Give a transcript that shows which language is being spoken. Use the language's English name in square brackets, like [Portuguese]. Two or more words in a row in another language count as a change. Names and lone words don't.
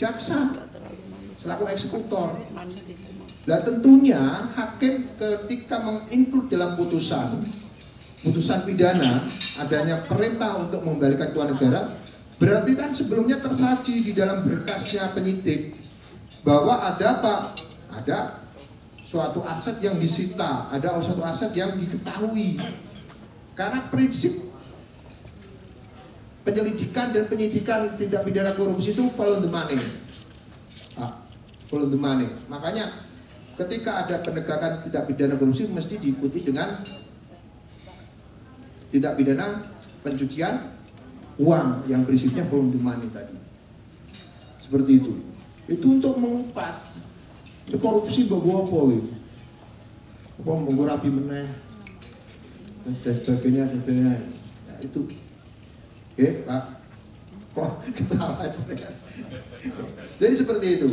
[Indonesian] Jaksa selaku eksekutor. Nah tentunya hakim ketika menginclude dalam putusan pidana adanya perintah untuk mengembalikan keuangan negara, berarti kan sebelumnya tersaji di dalam berkasnya penyidik bahwa ada apa? Ada suatu aset yang disita, ada suatu aset yang diketahui. Karena prinsip penyelidikan dan penyidikan tindak pidana korupsi itu [English] follow the money. Follow the money. [Indonesian] Makanya ketika ada penegakan tindak pidana korupsi mesti diikuti dengan tindak pidana pencucian uang yang prinsipnya [English] follow the money [Indonesian] tadi. Seperti itu. Itu untuk mengupas korupsi bawa apa gitu? Apa [Javanese] monggo rabi meneh [Indonesian] dan sebagainya. Nah, itu Pak kok ketawa saya. Jadi seperti itu.